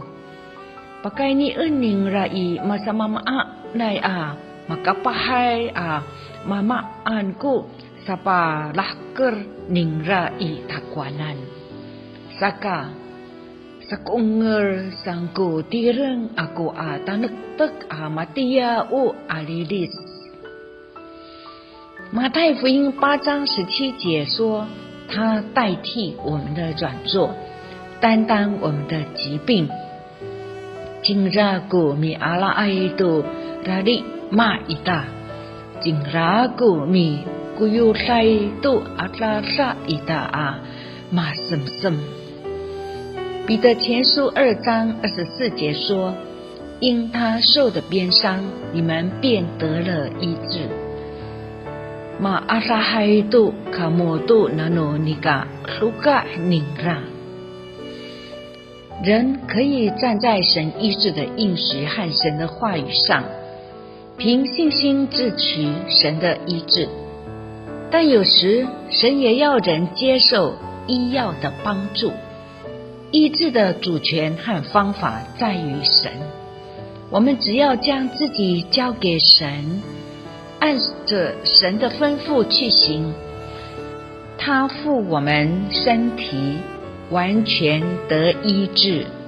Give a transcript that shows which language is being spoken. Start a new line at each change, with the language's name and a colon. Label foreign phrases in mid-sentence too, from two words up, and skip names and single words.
Amis: Pakay ni ningra i masamamaa na makapahay mamaan ko sa palahker ningra i takwanan.Saka sa kunger sangko tireng ako tanagtag matia o alilis。
Chinese: 马太福音8章17节说，他代替我们的软弱，担当我们的疾病。
Amis: Jingraku mi ala aitu rari ma ita. Jingraku mi kuyusai tu atlasa ita ma sem。
Chinese: 彼得前书2章24节说，因他受的鞭伤，你们便得了医治。
Amis: Ma asahay tu kamu tu nano nika luka ningra。
Chinese: 人可以站在神医治的应许和神的话语上，凭信心支取神的医治，但有时神也要人接受医药的帮助。医治的主权和方法在于神，我们只要将自己交给神，按着神的吩咐去行，他赋我们身体完全得医治。